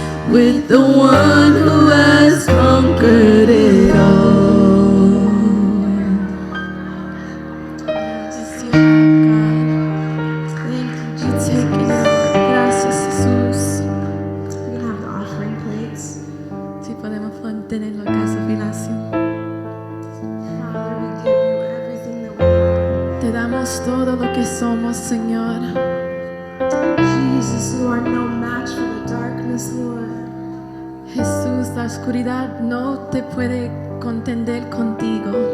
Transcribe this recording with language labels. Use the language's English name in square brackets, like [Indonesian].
[English] with the one who has conquered it all. Yes, you have, God. Thank you, You Jesus. take it over. [Spanish] Gracias, Jesús. [English] We can have the offering plates. [Spanish] Sí, podemos tenerlo acá, Filacio. [English] Father, we give you everything that we have. [Spanish] Te damos todo lo que somos, Señor. [English] Jesus, you are no match for the darkness, Lord. [Spanish] Jesús, la oscuridad no te puede contender contigo